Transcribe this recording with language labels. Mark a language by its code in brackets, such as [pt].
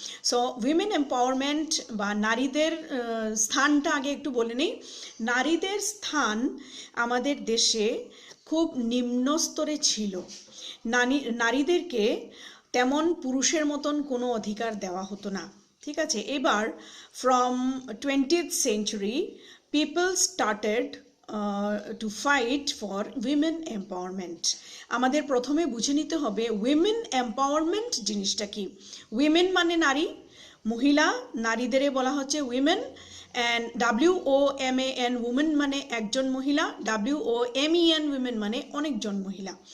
[bn] So women empowerment বা নারীদের স্থানটা আগে একটু বলে নিই। নারীদের স্থান আমাদের দেশে খুব নিম্ন স্তরে ছিল। নারীদেরকে তেমন পুরুষের মতন কোনো অধিকার দেওয়া হতো না। ঠিক আছে, এবার [en] From 20th century people started to fight for women empowerment. [bn] আমাদের প্রথমে বুঝে নিতে হবে উইমেন এম্পাওয়ারমেন্ট জিনিসটা কি। উইমেন মানে নারী, মহিলা, নারীদের বলা হচ্ছে উইমেন, অ্যান্ড WOMAN উমেন মানে একজন মহিলা, WOMEN উইমেন মানে অনেকজন মহিলা।